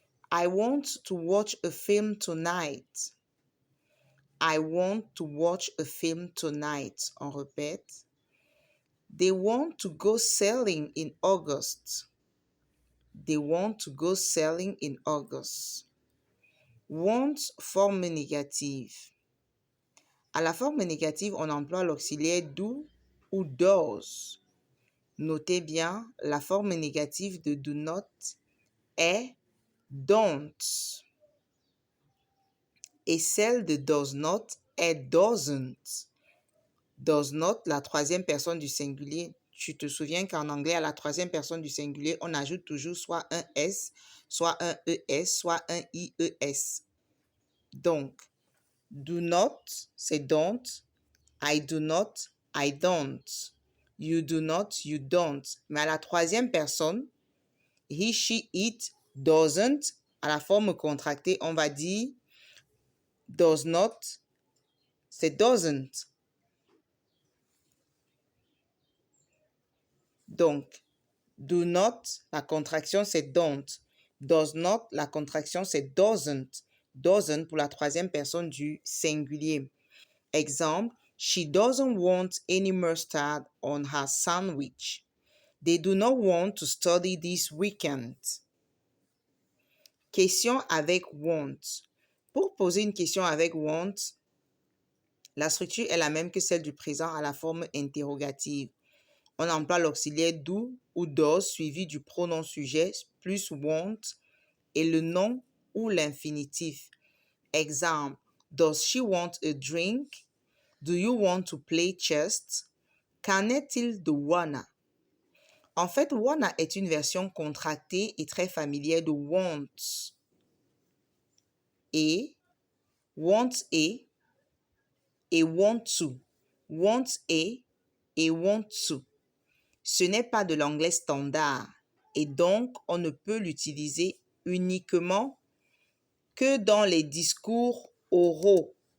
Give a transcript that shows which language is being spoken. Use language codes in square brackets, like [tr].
[en] I want to watch a film tonight. I want to watch a film tonight. [fr] On répète. [en] They want to go sailing in August. They want to go sailing in August. [fr] Want, forme négative. À la forme négative, on emploie l'auxiliaire do ou does. Notez bien, la forme négative de do not est don't. Et celle de does not est doesn't. Does not, la troisième personne du singulier. Tu te souviens qu'en anglais, à la troisième personne du singulier, on ajoute toujours soit un S, soit un ES, soit un IES. Donc, do not, c'est don't. I do not, I don't. You do not, you don't. Mais à la troisième personne, he, she, it, doesn't, à la forme contractée, on va dire does not, c'est doesn't. Donc, do not, la contraction, c'est don't. Does not, la contraction, c'est doesn't. Doesn't pour la troisième personne du singulier. [en] Exemple, she doesn't want any mustard on her sandwich. They do not want to study this weekend. [fr] Question avec want. Pour poser une question avec want, la structure est la même que celle du présent à la forme interrogative. On emploie l'auxiliaire do ou does suivi du pronom sujet plus want et le nom ou l'infinitif. [en] Exemple, does she want a drink? Do you want to play chess? [fr] Qu'en est-il de wanna? En fait, wanna est une version contractée et très familière de want. Et, want et want to. Want et want to. Ce n'est pas de l'anglais standard et donc on ne peut l'utiliser uniquement que dans les discours oraux.